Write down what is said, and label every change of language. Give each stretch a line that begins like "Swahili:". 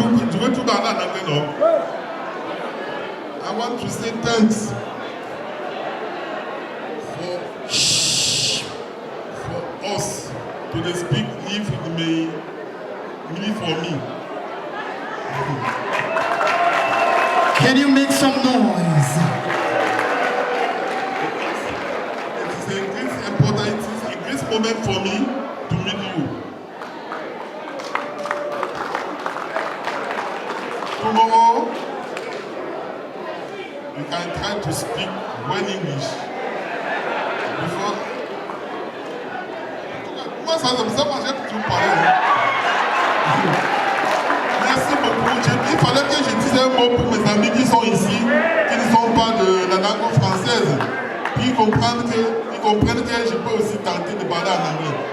French: Je veux tout parler en anglais, non?
English: I want to say thanks for us to speak if it may really for me. Can you make some noise? It is a great important, it is a great moment for me to meet you. Tomorrow, you can try to speak well English. Before...
French: Moi, ça me semble que j'ai toujours parlé. Merci beaucoup. Il fallait que je dise un mot pour mes amis qui sont ici, qui ne sont pas de la langue française. Puis ils comprennent que je peux aussi tenter de parler en anglais.